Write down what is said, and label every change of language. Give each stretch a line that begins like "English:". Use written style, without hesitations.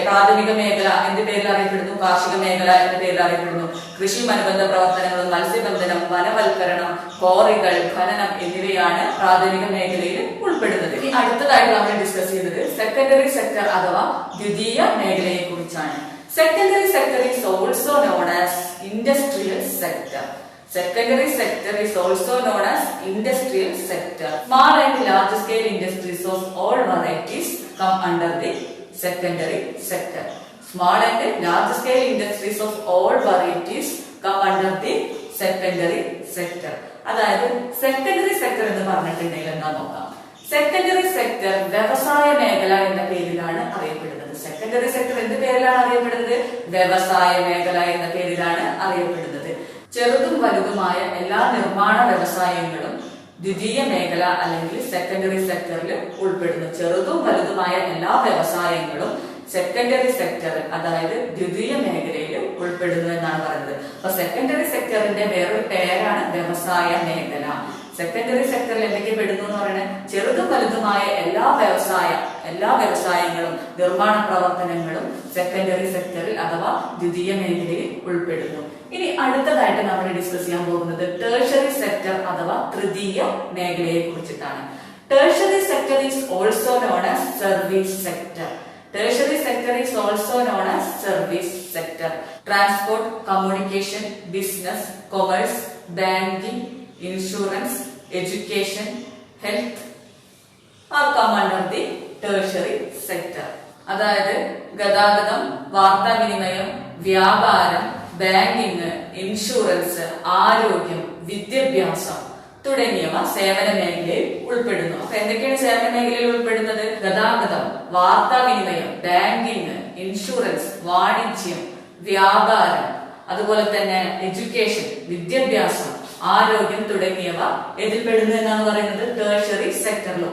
Malayalam: പ്രാഥമിക മേഖല എന്ത് പേരിൽ അറിയപ്പെടുന്നു? കാർഷിക മേഖല എന്ന പേരിൽ അറിയപ്പെടുന്നു. കൃഷിയും അനുബന്ധ പ്രവർത്തനങ്ങളും, മത്സ്യബന്ധനം, വനവൽക്കരണം, ക്വാറികൾ, ഖനനം എന്നിവയാണ് പ്രാഥമിക മേഖലയിൽ ഉൾപ്പെടുന്നത്. ഇനി അടുത്തതായിട്ട് നമ്മൾ ഡിസ്കസ് ചെയ്യുന്നത് സെക്കൻഡറി സെക്ടർ അഥവാ ദ്വിതീയ മേഖലയെ കുറിച്ചാണ്.
English: Secondary sector is also known as industrial sector. Secondary sector is also known as industrial sector. Small and large scale industries of all varieties come under the secondary sector. Small and large scale industries of all varieties come under the secondary sector.
Malayalam: അതായത് secondary sector എന്ന് പറഞ്ഞിട്ടുണ്ടെങ്കിൽ എന്താ നോക്കാം. Secondary sector വ്യവസായ മേഖല എന്ന പേരിലാണ് അറിയപ്പെടുന്നത്. സെക്കൻഡറി സെക്ടർ എന്ത് പേരിലാണ് അറിയപ്പെടുന്നത്? വ്യവസായ മേഖല എന്ന പേരിലാണ് അറിയപ്പെടുന്നത്. ചെറുതും വലുതുമായ എല്ലാ നിർമ്മാണ വ്യവസായങ്ങളും ദ്വിതീയ മേഖല അല്ലെങ്കിൽ സെക്കൻഡറി സെക്ടറിൽ ഉൾപ്പെടുന്നു. ചെറുതും വലുതുമായ എല്ലാ വ്യവസായങ്ങളും സെക്കൻഡറി സെക്ടർ അതായത് ദ്വിതീയ മേഖലയിൽ ഉൾപ്പെടുന്നു എന്നാണ് പറയുന്നത്. അപ്പൊ സെക്കൻഡറി സെക്ടറിന്റെ വേറൊരു പേരാണ് വ്യവസായ മേഖല. സെക്കൻഡറി സെക്ടറിൽ എന്തൊക്കെ പെടുന്നു എന്ന് പറയുന്നത്? ചെറുതും വലുതുമായ എല്ലാ വ്യവസായങ്ങളും നിർമ്മാണ പ്രവർത്തനങ്ങളും സെക്കൻഡറി സെക്ടറിൽ അഥവാ ദ്വിതീയ മേഖലയിൽ ഉൾപ്പെടുന്നു. ഇനി അടുത്തതായിട്ട് നമ്മൾ ഡിസ്കസ് ചെയ്യാൻ പോകുന്നത് ടെർഷ്യറി സെക്ടർ അഥവാ തൃതീയ മേഖലയെ കുറിച്ചിട്ടാണ്.
English: Tertiary sector is also known as service sector. Tertiary sector is also known as service sector. Transport, communication, business, commerce, banking, insurance, education, health are come under the tertiary sector.
Malayalam: അതായത് ഗതാഗതം, വാർത്താവിനിമയം, വ്യാപാരം, banking, insurance, ആരോഗ്യം, വിദ്യാഭ്യാസം തുടങ്ങിയവ സേവന മേഖലയിൽ ഉൾപ്പെടുന്നു. അപ്പൊ എന്തൊക്കെയാണ് സേവന മേഖലയിൽ ഉൾപ്പെടുന്നത്? ഗതാഗതം, വാർത്താവിനിമയം, ബാങ്കിങ്, ഇൻഷുറൻസ്, വാണിജ്യം, വ്യാപാരം, അതുപോലെ തന്നെ എഡ്യൂക്കേഷൻ, വിദ്യാഭ്യാസം, ആരോഗ്യം തുടങ്ങിയവ ഇതിൽപ്പെടുന്നു എന്നാണ് പറയുന്നത് ടേഴ്സറി സെക്ടറിൽ.